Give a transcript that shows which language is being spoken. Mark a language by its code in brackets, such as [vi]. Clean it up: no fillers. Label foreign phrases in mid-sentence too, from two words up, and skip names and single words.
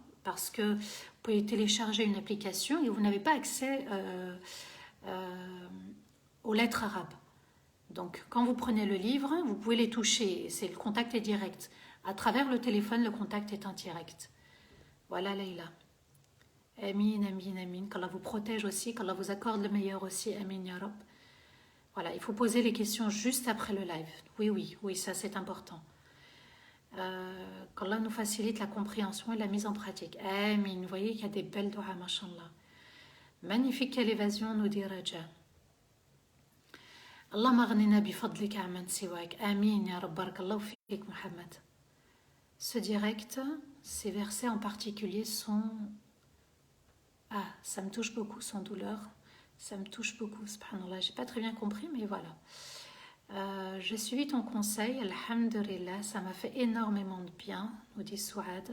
[fr] Parce que vous pouvez télécharger une application et vous n'avez pas accès aux lettres arabes. Donc, quand vous prenez le livre, vous pouvez les toucher. Le contact est direct. À travers le téléphone, le contact est indirect. Voilà, Leïla. [ar] آمين آمين آمين. [fr] Qu'Allah vous protège aussi, qu'Allah vous accorde le meilleur aussi. [ar] آمين يا رب. [fr] Voilà, il faut poser les questions juste après le live. Oui, ça c'est important. Qu'Allah nous facilite la compréhension et la mise en pratique. [ar] Amin. [fr] Vous voyez qu'il y a des belles doigts, mashallah. Magnifique, quelle évasion, nous dit Raja. [ar] اللهم اغننا بفضلك عمن سواك آمين يا رب بارك الله فيك Mohamed. [fr] Ce direct, ces versets en particulier sont... Ah, ça me touche beaucoup, sans douleur. Ça me touche beaucoup, subhanallah. J'ai pas très bien compris, mais voilà. J'ai suivi ton conseil, alhamdulillah, ça m'a fait énormément de bien, nous dit Souad.